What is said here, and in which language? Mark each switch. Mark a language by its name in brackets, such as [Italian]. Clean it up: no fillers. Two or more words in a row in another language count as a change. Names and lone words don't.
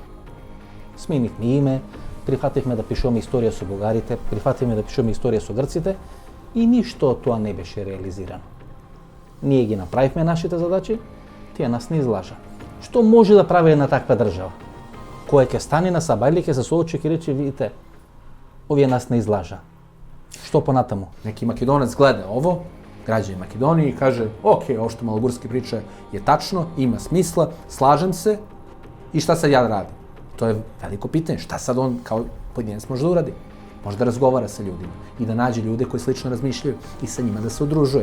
[Macedonian] Сменивме име, прифативме да пишуваме историја со бугарите, прифативме да пишуваме историја со грците и ништо од тоа не беше реализирано. Ние ги направивме нашите задачи, тие нас не излажа. Што може да прави една таква држава? Која ќе стане на Сабајле, ќе се соочи и ќе рече, видите, овие нас не излажа. Што понатаму? [Serbian] Neki Makedonac gleda ovo, građani Makedonije i kaže, ok, ovo što Malogurski priča je tačno, ima smisla, slažem se i šta sad ja da radim? To je veliko pitanje, šta sad on kao pojedinac može da uradi? Može da razgovara sa ljudima i da nađe ljude koji slično razmišljaju i sa njima da se udružuje.